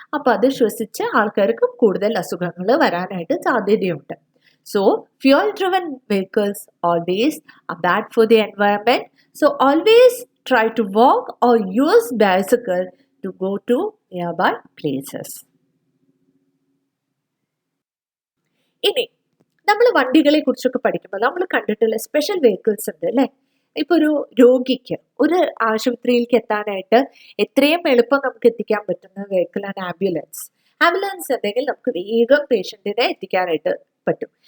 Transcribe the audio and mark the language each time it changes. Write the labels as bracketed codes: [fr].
[ml] അപ്പം അത് ശ്വസിച്ച് ആൾക്കാർക്ക് കൂടുതൽ അസുഖങ്ങൾ വരാനായിട്ട് സാധ്യതയുണ്ട്. [en] So, fuel-driven vehicles always are bad for the environment. So, always try to walk or use bicycle to go to nearby places. [ml] ഇനി നമ്മൾ വണ്ടികളെ കുറിച്ചൊക്കെ പഠിക്കുമ്പോൾ നമ്മൾ കണ്ടിട്ടുള്ള സ്പെഷ്യൽ വെഹിക്കിൾസ് ഉണ്ട് അല്ലേ. ഇപ്പോൾ ഒരു രോഗിക്ക് ഒരു ആശുപത്രിയിലേക്ക് എത്താനായിട്ട് എത്രയും എളുപ്പം നമുക്ക് എത്തിക്കാൻ പറ്റുന്ന വെഹിക്കിളാണ് ആംബുലൻസ്. ആംബുലൻസ് ഉണ്ടെങ്കിൽ നമുക്ക് വേഗം പേഷ്യൻറ്റിനെ എത്തിക്കാനായിട്ട് പറ്റും.